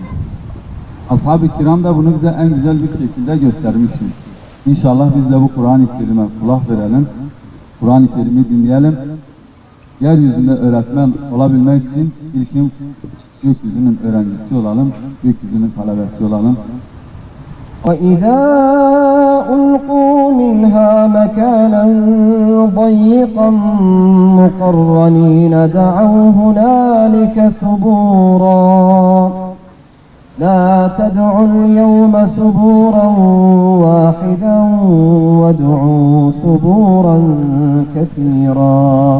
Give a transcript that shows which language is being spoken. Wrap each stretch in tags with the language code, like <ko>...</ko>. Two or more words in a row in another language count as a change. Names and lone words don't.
<tr>Ashab-ı kiram da bunu bize en güzel bir şekilde göstermiştir. İnşallah biz de bu Kur'an-ı Kerim'e kulak verelim. Kur'an-ı Kerim'i dinleyelim. Yeryüzünde öğretmen olabilmek için ilkin gökyüzünün öğrencisi olalım, gökyüzünün talebesi olalım.</tr> <ar>وَإِذَا أُلْقُوا مِنْهَا مَكَانًا ضَيِّقًا مُقَرَّنِينَ دَعَوْا هُنَالِكَ ثُبُورًا لَا تَدْعُوا الْيَوْمَ ثُبُورًا وَاحِدًا وَادْعُوا ثُبُورًا كَثِيرًا.</ar>